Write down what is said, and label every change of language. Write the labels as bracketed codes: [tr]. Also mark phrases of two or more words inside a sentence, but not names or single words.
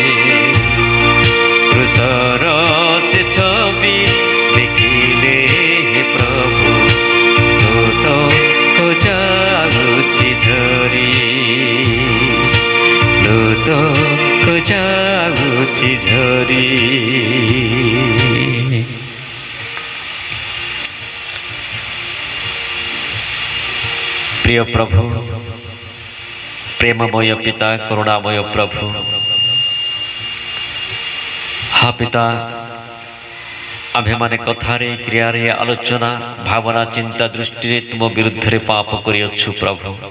[or] କ୍ରୁଶର ସେ ଛବି ଦେଖିଲେ ପ୍ରଭୁ ଲୋତକ ଯାଉଛି ଝରି ଲୋତକ ଯାଉଛି ଝରି। ପ୍ରିୟ ପ୍ରଭୁ, ପ୍ରେମମୟ ପିତା, କରୁଣାମୟ ପ୍ରଭୁ, ହଁ ପିତା, ଆମ୍ଭେ ମାନେ କଥାରେ କ୍ରିୟାରେ ଆଲୋଚନା ଭାବନା ଚିନ୍ତା ଦୃଷ୍ଟି ତୁମ ବିରୁଦ୍ଧ ରେ ପାପ କରିଅଛୁ ପ୍ରଭୁ।